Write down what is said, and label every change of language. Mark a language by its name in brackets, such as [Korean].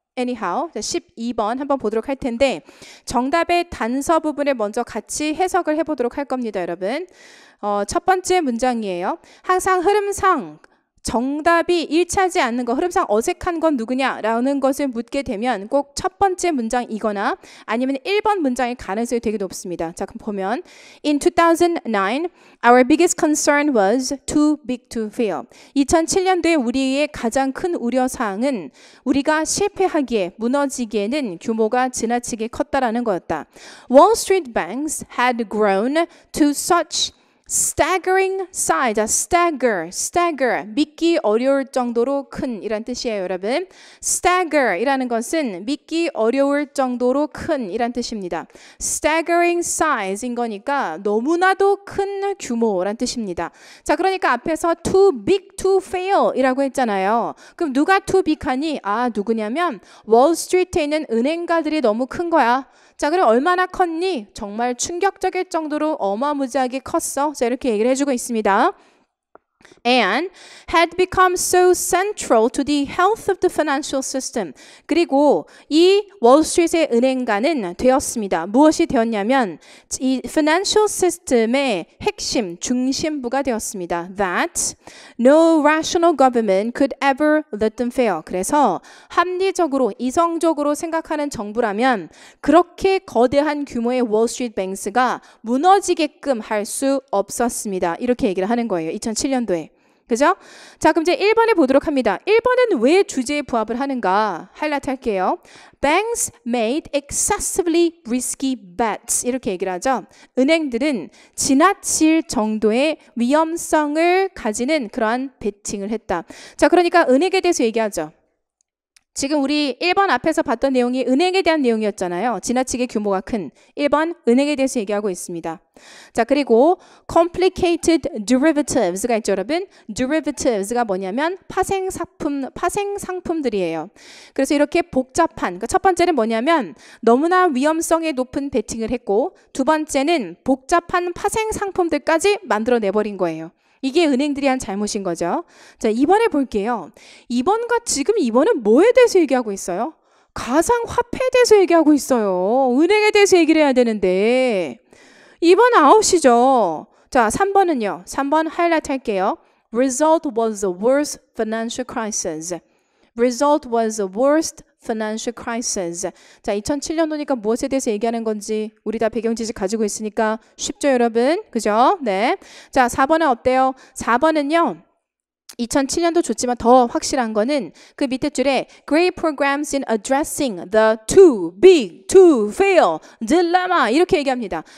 [Korean] Anyhow, 12번 한번 보도록 할 텐데 정답의 단서 부분을 먼저 같이 해석을 해보도록 할 겁니다, 여러분. 첫 번째 문장이에요. 항상 흐름상 정답이 일치하지 않는 거, 흐름상 어색한 건 누구냐라는 것을 묻게 되면 꼭 첫 번째 문장이거나 아니면 1번 문장일 가능성이 되게 높습니다. 자, 그럼 보면 [English] In 2009, our biggest concern was too big to fail. [Korean] 2007년도에 우리의 가장 큰 우려사항은 우리가 실패하기에, 무너지기에는 규모가 지나치게 컸다라는 거였다. [English] Wall Street banks had grown to such [Korean] staggering size, stagger, 믿기 어려울 정도로 큰 이란 뜻이에요, 여러분. stagger 이라는 것은 믿기 어려울 정도로 큰 이란 뜻입니다. staggering size인 거니까 너무나도 큰 규모란 뜻입니다. 자, 그러니까 앞에서 too big to fail 이라고 했잖아요. 그럼 누가 too big 하니? 아, 누구냐면 월스트리트에 있는 은행가들이 너무 큰 거야. 자, 그럼 얼마나 컸니? 정말 충격적일 정도로 어마무지하게 컸어. 자, 이렇게 얘기를 해주고 있습니다. [English] And had become so central to the health of the financial system. [Korean] 그리고 이 월스트리트의 은행가는 되었습니다. 무엇이 되었냐면 이 financial system의 핵심, 중심부가 되었습니다. [English] That no rational government could ever let them fail. [Korean] 그래서 합리적으로, 이성적으로 생각하는 정부라면 그렇게 거대한 규모의 월스트리트 뱅스가 무너지게끔 할 수 없었습니다. 이렇게 얘기를 하는 거예요. 2007년도에. 그죠? 자, 그럼 이제 1번에 보도록 합니다. 1번은 왜 주제에 부합을 하는가? 하이라이트 할게요. [English] Banks made excessively risky bets. [Korean] 이렇게 얘기를 하죠. 은행들은 지나칠 정도의 위험성을 가지는 그러한 베팅을 했다. 자, 그러니까 은행에 대해서 얘기하죠. 지금 우리 1번 앞에서 봤던 내용이 은행에 대한 내용이었잖아요. 지나치게 규모가 큰 1번 은행에 대해서 얘기하고 있습니다. 자, 그리고 complicated derivatives가 있죠, 여러분. derivatives가 뭐냐면 파생 상품들이에요. 그래서 이렇게 복잡한, 첫 번째는 뭐냐면 너무나 위험성이 높은 베팅을 했고, 두 번째는 복잡한 파생 상품들까지 만들어내버린 거예요. 이게 은행들이 한 잘못인 거죠. 자, 2번에 볼게요. 2번과 지금 2번은 뭐에 대해서 얘기하고 있어요? 가상화폐에 대해서 얘기하고 있어요. 은행에 대해서 얘기를 해야 되는데 2번 아웃이죠. 자, 3번은요. 3번 하이라이트 할게요. [English] Result was the worst financial crisis. Result was the worst financial crisis. [Korean] 자, 2007년도니까 무엇에 대해서 얘기하는 건지 우리 다 배경 지식 가지고 있으니까 쉽죠, 여러분? 그죠? 네. 자, 4번은 어때요? 4번은요. 2007년도 좋지만 더 확실한 거는 그 밑에 줄에 [English] Great programs in addressing the too big to fail dilemma [Korean] 이렇게 얘기합니다.